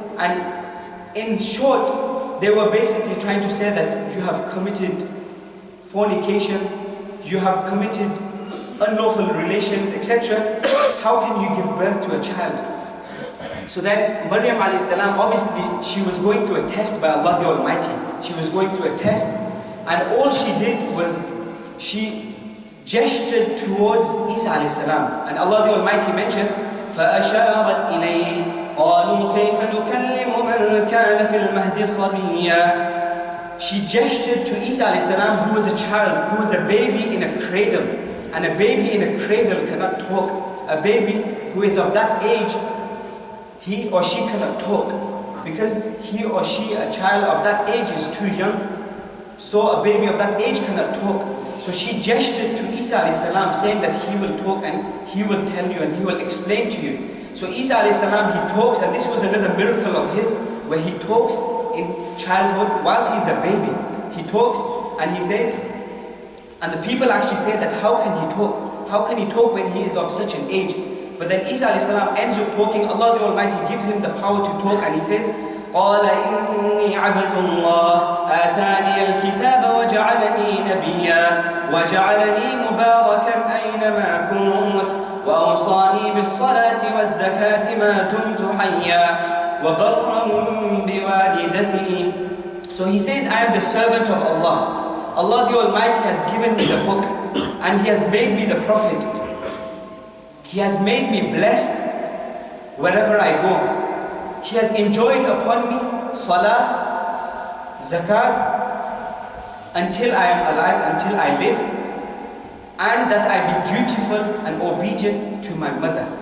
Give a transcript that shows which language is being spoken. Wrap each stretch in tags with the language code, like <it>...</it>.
<en>And in short, they were basically trying to say that you have committed fornication, you have committed unlawful relations, etc. How can you give birth to a child? So then Maryam a.s., obviously she was going through a test by Allah the Almighty. She was going through a test, and all she did was she gestured towards Isa a.s. And Allah the Almighty mentions,</en> <ar>فَأَشَارَتْ إِلَيْهِ قَالُوا كَيْفَ نُكَلِّمُ مَنْ كَانَ فِي الْمَهْدِ صَبِيًّا.</ar> <en>She gestured to Isa a.s., who was a child, who was a baby in a cradle. And a baby in a cradle cannot talk. A baby who is of that age, he or she cannot talk, because he or she, a child of that age, is too young. So a baby of that age cannot talk. So she gestured to Isa a.s., saying that he will talk and he will tell you and he will explain to you. So Isa a.s., he talks, and this was another miracle of his, where he talks in childhood whilst he's a baby. He talks and he says, and the people actually say that how can he talk? How can he talk when he is of such an age? But then Isa a.s. ends up talking. Allah the Almighty gives him the power to talk, and he says,</en> <ar>قال إني عبد الله آتاني الكتاب وجعلني نبيا وجعلني مباركا أينما كنت وأوصاني بالصلاة والزكاة ما دمت حيا وبرا بوالدتي.</ar> <en>So he says, I am the servant of Allah. Allah the Almighty has given me the book and He has made me the prophet. He has made me blessed wherever I go. He has enjoined upon me salah, zakat, until I am alive, until I live, and that I be dutiful and obedient to my mother.</en>